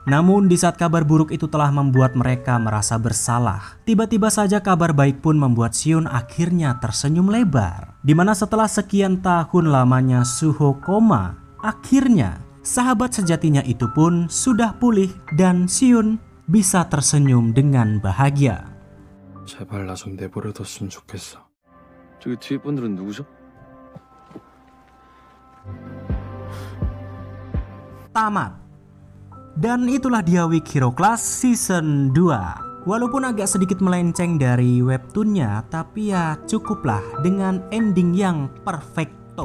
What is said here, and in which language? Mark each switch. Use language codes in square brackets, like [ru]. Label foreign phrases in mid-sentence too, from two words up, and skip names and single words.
[id] Namun di saat kabar buruk itu telah membuat mereka merasa bersalah, tiba-tiba saja kabar baik pun membuat Xion akhirnya tersenyum lebar. Dimana setelah sekian tahun lamanya Suho koma, akhirnya sahabat sejatinya itu pun sudah pulih dan Xion bisa tersenyum dengan bahagia. [ko] 제발 나 좀 내버려뒀으면 좋겠어. 저기 뒤에 분들은 누구죠? [id] Tamat. Dan itulah dia Week Hero Class Season 2. Walaupun agak sedikit melenceng dari webtoonnya, tapi ya cukuplah dengan ending yang perfecto.